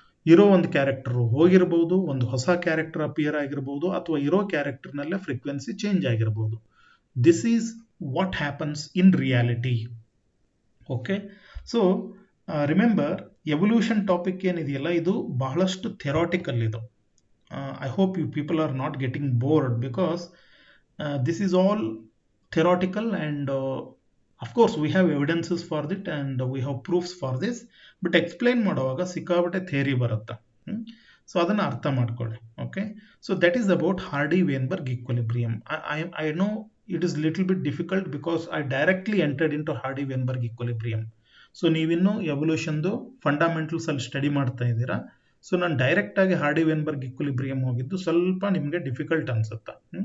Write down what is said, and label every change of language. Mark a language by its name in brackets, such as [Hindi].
[Kannada] ಇರೋ ಒಂದು ಕ್ಯಾರೆಕ್ಟರ್ ಹೋಗಿರ್ಬೋದು, ಒಂದು ಹೊಸ ಕ್ಯಾರೆಕ್ಟರ್ ಅಪಿಯರ್ ಆಗಿರ್ಬೋದು, ಅಥವಾ ಇರೋ ಕ್ಯಾರೆಕ್ಟರ್ನಲ್ಲೇ ಫ್ರೀಕ್ವೆನ್ಸಿ ಚೇಂಜ್ ಆಗಿರ್ಬೋದು. [English] This is what happens in reality. Okay, so remember evolution topic [Kannada] ಏನಿದೆಯಲ್ಲ ಇದು ಬಹಳಷ್ಟು ಥಿಯರಾಟಿಕಲ್ ಇದು. [English] I hope you people are not getting bored because this is all theoretical and of course we have evidences for it and we have proofs for this, but explain [Kannada] ಮಾಡುವಾಗ ಸಿಕ್ಕಾಪಟ್ಟೆ theory ಬರುತ್ತೆ. So ಅದನ್ನು ಅರ್ಥ ಮಾಡ್ಕೊಳ್ಳಿ. [English] Okay, so that is about Hardy Weinberg equilibrium. I know it is little bit difficult because I directly entered into Hardy Weinberg equilibrium. [Kannada] So ನೀವಿನ್ನೂ ಎವಲ್ಯೂಷನ್ದು fundamentals ಅಲ್ಲಿ study ಮಾಡ್ತಾ ಇದ್ದೀರಾ. ಸೊ ನಾನು ಡೈರೆಕ್ಟಾಗಿ ಹಾರ್ಡಿ-ವೇನ್ಬರ್ಗ್ ಈಕ್ವಿಲಿಬ್ರಿಯಂ ಹೋಗಿದ್ದು ಸ್ವಲ್ಪ ನಿಮಗೆ ಡಿಫಿಕಲ್ಟ್ ಅನ್ಸುತ್ತೆ.